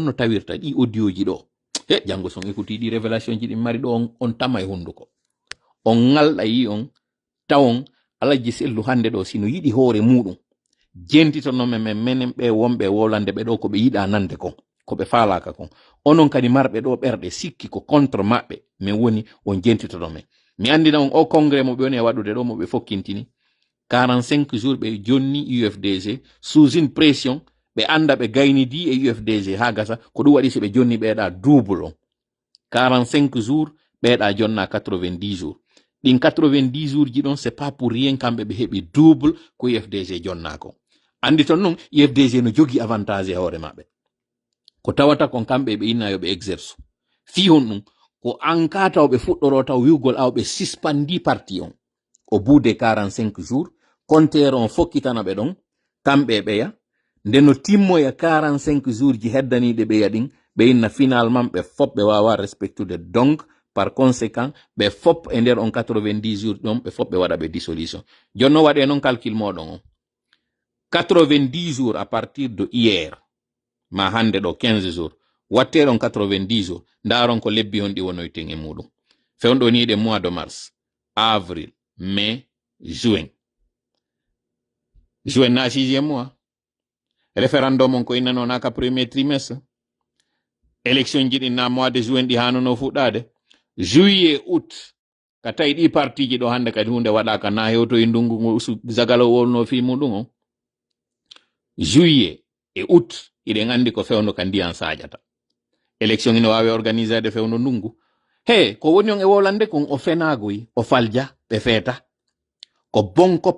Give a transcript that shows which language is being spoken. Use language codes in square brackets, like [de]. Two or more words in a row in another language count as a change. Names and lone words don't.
[ff] honno tawirta ɗi audio ji ɗo janngo son écouti ɗi révélation ji ɗin mari ɗo on tama e hunduko on ngalɗa yi on tawon Alaji Sellu hande ɗo sino yiɗi hoore muɗum jentitonomen men menen ɓe wonɓe wolande ɓe ɗo ko ɓe yiɗa nande kon ko ɓe faalaka kon onon kadi marɓe ɗo ɓerɗe sikki ko contre maɓɓe min woni on jentitonomen mi andina on o congrès mo ɓe woni e waɗude ɗo mo ɓe fokkintini 45 jours ɓe jonni UFDG [fr] sous une pression [ff] ɓe anda ɓe gaynidi e UFDG ha gasa ko ɗum waɗi si ɓe jonni ɓeeɗa double on 45 jours ɓeeɗa jonna 90 jours ɗin 90 jours ji ɗon [fr] c'est pas pour rien [ff] kamɓe ɓe heɓi double ko UFDG jonnako andi ton noon UFDG no jogi avantage e hoore maɓɓe ko tawata kon kamɓe ɓe inna yo ɓe exerce fi hon ɗum ko an ka taw ɓe fuɗɗoro taw wiwgol aw ɓe suspandi parti on [fr] au bout de 45 jours compteur [ff] on fokkitana ɓe ɗon kamɓe ɓeya nde no timmoya 45 jours ji heddaniɗe ɓeya ɗin ɓe inna finalement ɓe fop ɓe wawa respectude [fr] donc par conséquent [ff] ɓe fop e nder on 90 jours ɗon ɓe fop ɓe waɗa ɓe dissolution jonno waɗe noon calcul moɗon on 90 jours [fr] à partir de hier [ff] ma hande ɗo 15 jours watteɗon 90 jours ndaron ko lebbi on ɗi wonoyten e muɗum fewɗo ni ɗe [fr] mois de mars avril mai juin [ff] juin na 6e mois référendum on ko inano naka [fr] premier trimestre [ff] élection jiɗi na [fr] mois de juin [ff] ɗi hanono fuɗɗade [fr] juillet août [ff] ka tawi ɗi parti ji ɗo hande kadi hunde waɗaka na hewto e ndungu zagalo wolno fi muɗum on [fr] juillet et août [ff] iɗen andi ko fewno ka ndiyan saƴata élection ina wawi organisade fewno ndungu he ko woni on e wolande kon o fenagoy o falja ɓe feeta ko bon kop